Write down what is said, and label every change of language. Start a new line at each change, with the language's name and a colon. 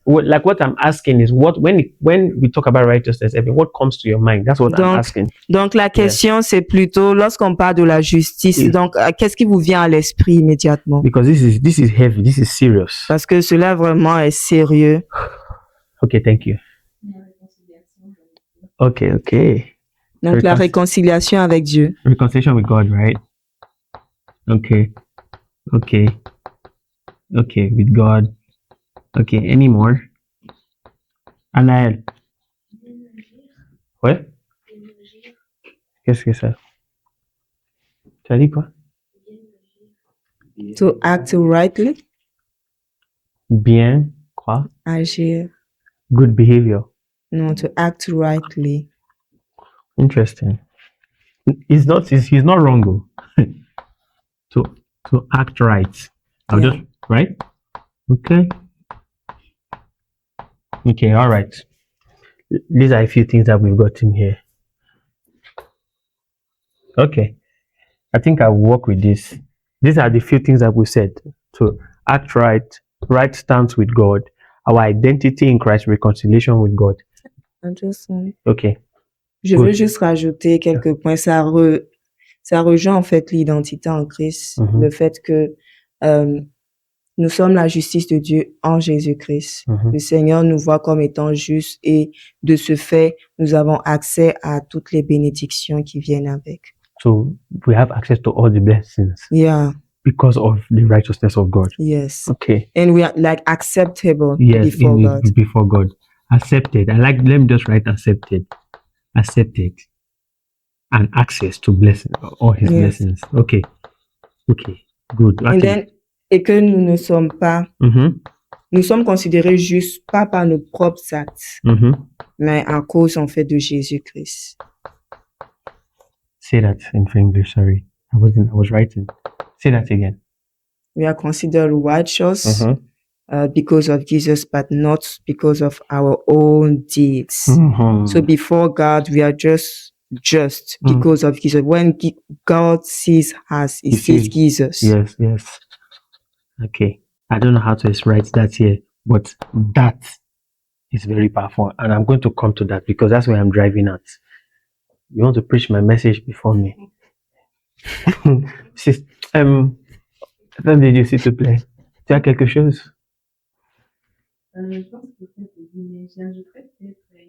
English: Like what I'm asking is when we talk about righteousness, what comes to your mind? That's what I'm asking.
French: Donc, la question, c'est plutôt, lorsqu'on parle de la justice, donc, qu'est-ce qui vous vient à l'esprit immédiatement?
English: Because this is heavy, this is serious.
French: Parce que cela vraiment est sérieux.
English: Okay, thank you. Okay.
French: Donc, la réconciliation avec Dieu.
English: Reconciliation with God, right? Okay, with God. Okay, any more? Anaël.
French: Ouais? Qu'est-ce que ça? Tu as dit quoi?
English: To act rightly.
French: Bien, quoi? Agir.
English: Good behavior. No, to act rightly. Interesting. He's not wrong though. to act right. I'll just right? Okay, all right. These are a few things that we've got in here. Okay. I think I'll work with this. These are the few things that we said. To act right, right stance with God, our identity in Christ, reconciliation with God. Okay.
French: Je veux juste rajouter quelques points. Ça rejoint en fait l'identité en Christ, le fait que nous sommes la justice de Dieu en Jésus-Christ. Le Seigneur nous voit comme étant justes et de ce fait, nous avons accès à toutes les bénédictions qui viennent avec.
English: So we have access to all the blessings. Yeah. Because of the righteousness of God. Yes. Okay. And we are like acceptable before God. Before God. Accepted. Let me just write accepted. Accepted. And access to blessings, all his blessings. Okay. Good. Okay.
French: Et que nous ne sommes pas, nous sommes considérés justes pas par nos propres actes, mais à cause en fait de Jésus-Christ.
English: Say that in English, sorry. I was writing. Say that again. We are considered righteous because of Jesus, but not because of our own deeds. So before God, we are just because of Jesus. When God sees us, he sees Jesus. Yes. Okay. I don't know how to write that here, but that is very powerful. And I'm going to come to that because that's where I'm driving at. You want to preach my message before me?
French: Attendez, Dieu, s'il te plaît. Tu as quelque chose? Je pense que j'ajouterais peut-être